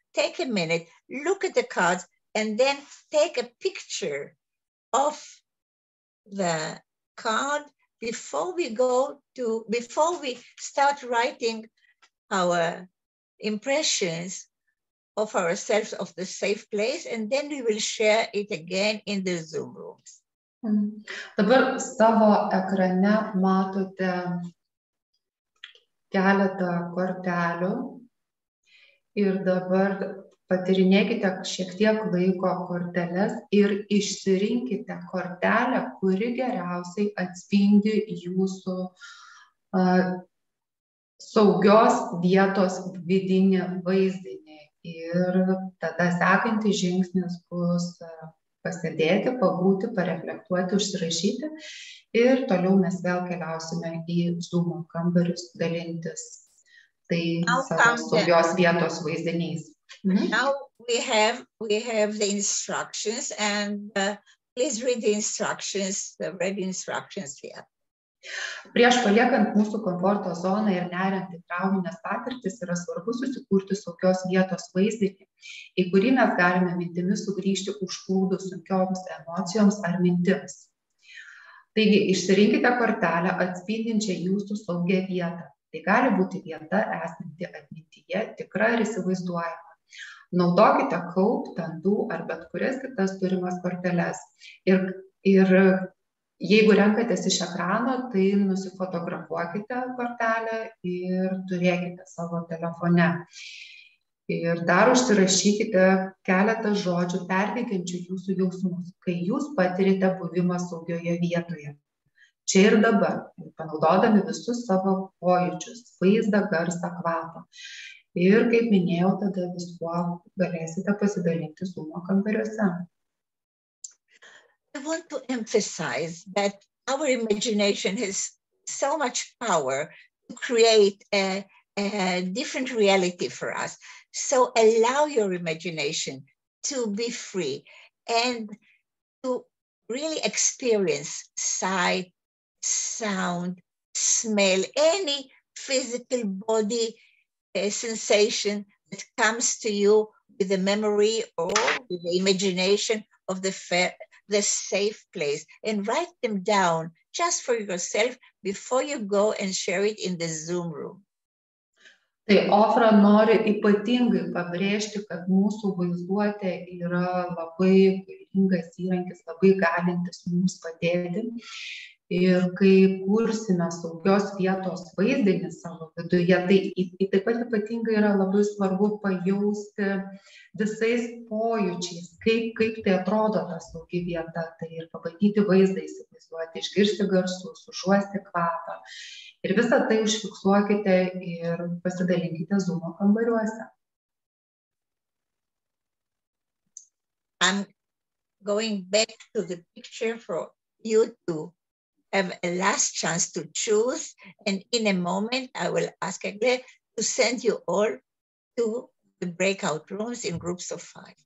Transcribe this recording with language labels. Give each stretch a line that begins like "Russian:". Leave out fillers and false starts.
English: Take a minute, look at the cards, and then take a picture of the card before we start writing our impressions of ourselves of the safe place, and then we will share it again in the Zoom rooms.
Lithuanian: Dabar savo ekrane matote keletą kortelių ir dabar patyrinėkite šiek tiek laiko korteles ir išsirinkite kortelę, kuri geriausiai atspindi jūsų saugios vietos vidinį vaizdinį. Ir tada sekantis žingsnis bus pasėdėti, pabūti, pareflektuoti, užsirašyti ir toliau mes vėl keliausime į Zoom kambarius dalintis savo saugios vietos vaizdiniais. Now we have the instructions, and please read the instructions, the red instructions here. Prieš paliekant mūsų komforto zoną ir neriant į trauminės patirtis yra svarbu susikurti saugios vietos vaizdinį, į kurį mes galime mintimis sugrįžti užplūdus sunkioms emocijoms ar mintims. Taigi, išsirinkite kortelę atspindinčią jūsų saugią vietą. Tai gali būti vieta esanti atmintyje, tikra ir įsivaizduojama. Naudokite kaup, dantų ar bet kurias kitas turimas korteles. Ir jeigu renkatės iš ekrano, tai nusifotografuokite kortelę ir turėkite savo telefone. Ir dar užsirašykite keletą žodžių perteikiančių jūsų jausmus, kai jūs patirite buvimą saugioje vietoje. Čia ir dabar, panaudodami visus savo pojūčius, vaizdą, garsą, kvapą. Ir, kaip minėjau, tada viskuo galėsite pasidalinti Zoom kambariuose.
English: I want to emphasize that our imagination has so much power to create a different reality for us. So allow your imagination to be free and to really experience sight, sound, smell, any physical body sensation that comes to you with the memory or with the imagination of the safe place, and write them down just for yourself before you go and share it in the Zoom room.
Lithuanian: Tai Ofra nori ypatingai pabrėžti, kad mūsų vaizduotė yra labai galingas įrankis, labai galintis mums padėti. Ir kai kursime saugios vietos vaizdinį savo viduje, tai taip pat ypatingai yra labai svarbu pajausti visais pojūčiais, kaip tai atrodo ta saugi vieta, tai ir pabandyti vaizdą įsivaizduoti, išgirsti garsus, užuosti kvapą. Ir visą tai užfiksuokite ir pasidalinkite Zoom kambariuose.
English: I'm going back to the picture for you to have a last chance to choose, and in a moment I will ask Agle to send you all to the breakout rooms in groups of 5.